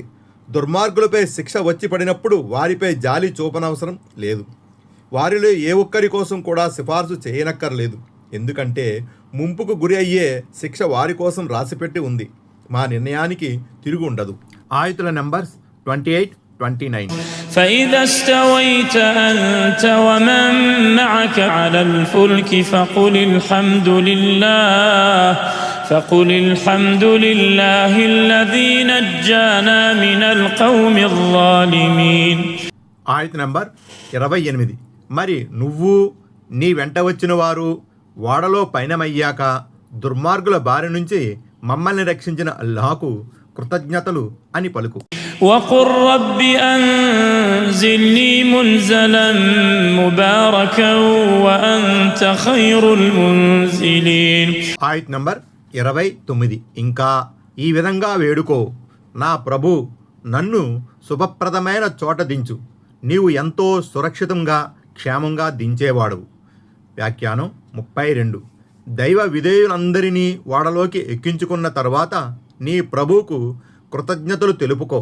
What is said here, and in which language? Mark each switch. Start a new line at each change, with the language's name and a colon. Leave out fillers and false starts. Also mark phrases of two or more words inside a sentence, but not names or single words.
Telugu: దుర్మార్గులపై శిక్ష వచ్చి పడినప్పుడు వారిపై జాలి చూపనవసరం లేదు. వారిలో ఏ ఒక్కరి కోసం కూడా సిఫార్సు చేయనక్కర్లేదు. ఎందుకంటే ముంపుకు గురి అయ్యే శిక్ష వారి కోసం రాసిపెట్టి ఉంది. మా నిర్ణయానికి తిరుగు ఉండదు. ఆయతుల నంబర్స్ 28, 29.
Arabic: فإذا استويت أنت ومن معك على الفلك فقل الحمد لله الذي نجانا من القوم الظالمين.
Telugu: ఆయత నంబర్ 28. మరి నువ్వు నీ వెంట వచ్చిన వారు ఓడలో పయనమయ్యాక దుర్మార్గుల బారి నుంచి మమ్మల్ని రక్షించిన అల్లాహకు కృతజ్ఞతలు అని పలుకు.
Arabic: وقل رب أنزلني منزلا مباركا وأنت خير المنزلين.
Telugu: ఆయత్ నంబర్ 29. ఇంకా ఈ విధంగా వేడుకో, నా ప్రభు నన్ను శుభప్రదమైన చోట దించు, నీవు ఎంతో సురక్షితంగా క్షేమంగా దించేవాడు. వ్యాఖ్యానం 32. దైవ విధేయులందరినీ ఓడలోకి ఎక్కించుకున్న తర్వాత నీ ప్రభువుకు కృతజ్ఞతలు తెలుపుకో.